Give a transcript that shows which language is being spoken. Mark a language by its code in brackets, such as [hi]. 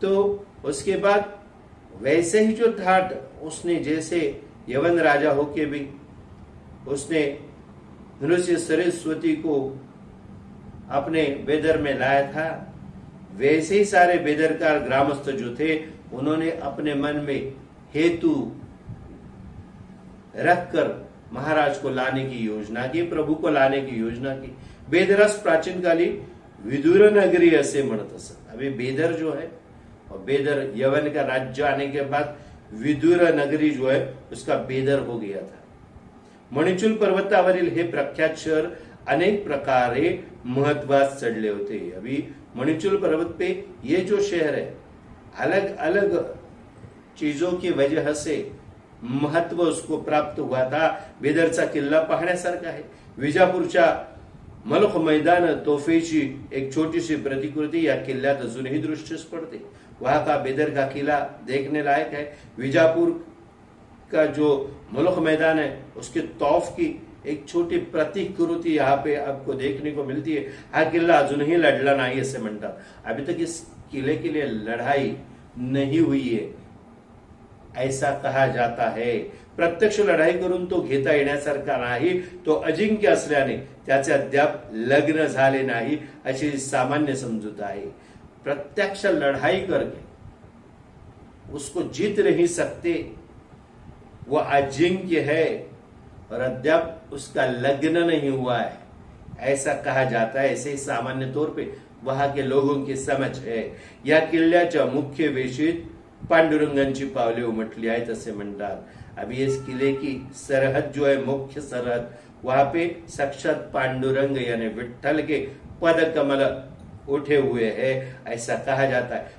[hi] तो उसके बाद वैसे ही जो ठाट उसने, जैसे यवन राजा होके भी उसने नृसिंह सरस्वती को अपने बेदर में लाया था, वैसे ही सारे बेदरकार ग्रामस्थ जो थे उन्होंने अपने मन में हेतु रखकर महाराज को लाने की योजना की, प्रभु को लाने की योजना की। [mr] बेदरस प्राचीन काली विदुर नगरी ऐसे म्हणत असत। [hi] अभी बेदर जो है, और बेदर यवन का राज्य आने के बाद विदुर नगरी जो है उसका बेदर हो गया था। [mr] मणिचूल पर्वतावरील हे प्रख्यात शहर अनेक प्रकारे महत्वास चढले होते। [hi] अभी मणिचूल पर्वत पे ये जो शहर है अलग अलग चीजों की वजह से महत्व उसको प्राप्त हुआ था। [mr] बेदरचा किल्ला पाहण्यासारखा आहे। विजापूरच्या मलख मैदान तोफेची एक छोटीशी प्रतिकृति या किल्ल्यात अजूनही दृष्टीस पडते। [hi] वहां का बेदर का किला देखने लायक है। विजापुर का जो मलख मैदान है उसके तौफ की एक छोटी प्रतिकृति यहाँ पे आपको देखने को मिलती है। [mr] हा किल्ला अजूनही लढला नाही असे म्हणतात। [hi] अभी तक इस किले के लिए लड़ाई नहीं हुई है ऐसा कहा जाता है। [mr] प्रत्यक्ष लढाई करून तो घेता येण्यासारखा नाही, तो अजिंक्य असल्याने त्याचे अद्याप लग्न झाले नाही अशी सामान्य समजूत आहे। [hi] प्रत्यक्ष लड़ाई करके उसको जीत नहीं सकते, वो अजिंक्य है और अद्याप उसका लग्न नहीं हुआ है ऐसा कहा जाता है। ऐसे सामान्य तौर पे वहां के लोगों की समझ है। [mr] या किल्ल्याच्या मुख्य वेशीत पांडुरंगांची पावले उमटली आहेत असे म्हणतात। [hi] अभी इस किले की सरहद जो है, मुख्य सरहद, वहां पे साक्षात पांडुरंग यानी विठ्ठल के पद कमल उठे हुए हैं ऐसा कहा जाता है।